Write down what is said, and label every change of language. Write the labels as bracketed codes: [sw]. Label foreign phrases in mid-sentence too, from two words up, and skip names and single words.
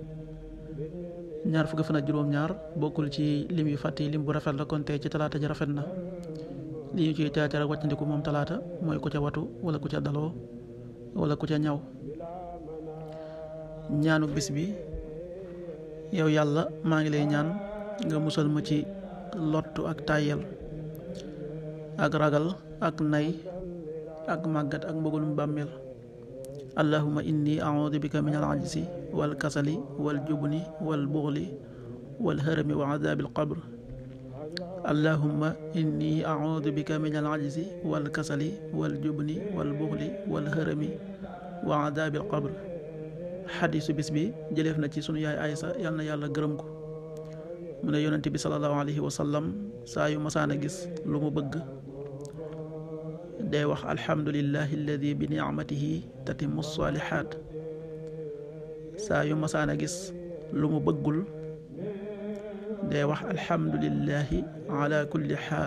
[wo] ñaar fukki fan ak juróom-ñaar bokkul ci lim yu fàtte lim bu rafet la kon tey ci talaata ji rafet na li ñu ciy teetar ak wàccandiku moom talaata mooy ku ca watu wala ku ca daloo wala ku ca ñaw. ñaanu bis bi yow yàlla maa ngi lay ñaan nga musal ma ci lottu ak tàyyel ak ragal ak nay ak màggat ak mbëggalum bàmmeel. [ar] اللهم إني أعوذ بك من العجز والكسل والجبن والبخل والهرم وعذاب القبر. اللهم إني أعوذ بك من العجز والكسل والجبن والبخل والهرم وعذاب القبر. [wo] xadiisu bis bi jëleef na ci sunu yaay Aysa yal na yàlla gërëm ko mu ne yonent bi [ar] صلى الله عليه وسلم [wo] saa yu masaan a gis lu mu bëgg day wax [ar] الحمد لله الذي بنعمته تتم الصالحات. [wo] saa yu masaan a gis lu mu bëggul day wax [ar] الحمد لله على كل حال.